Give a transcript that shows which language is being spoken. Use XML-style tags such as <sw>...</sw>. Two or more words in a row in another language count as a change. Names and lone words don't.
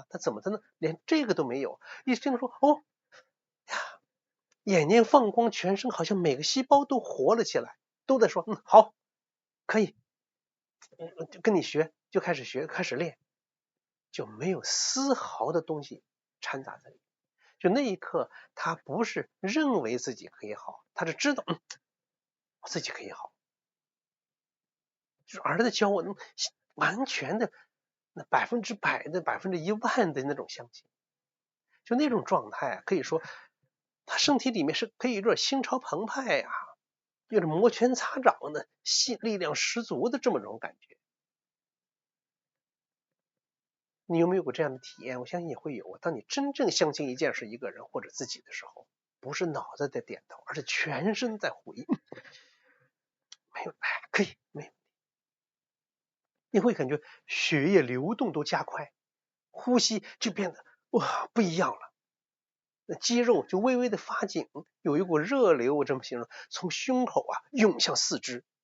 <zh>他怎麼才能連這個都沒有？一聽說眼睛放光，全身好像每個細胞都活了起來，都在說好，可以，就跟你學，就開始學，開始練，就沒有絲毫的東西摻雜在裡面。就那一刻，他不是認為自己可以好，他是知道我自己可以好。就是兒子教我完全的那100%的10000%的那種相信，就那種狀態可以說他身體裡面是可以有點心潮澎湃呀，有點摩拳擦掌的力量十足的這麼種感覺。你有沒有過這樣的體驗？我相信也會有。當你真正相信一件事、一個人或者自己的時候，不是腦子在點頭，而是全身在回應。沒有，可以，沒有。你會感覺血液流動都加快，呼吸就變得不一樣了，那肌肉就微微的發緊，有一股熱流，我這麼形容，從胸口湧向四肢，</zh>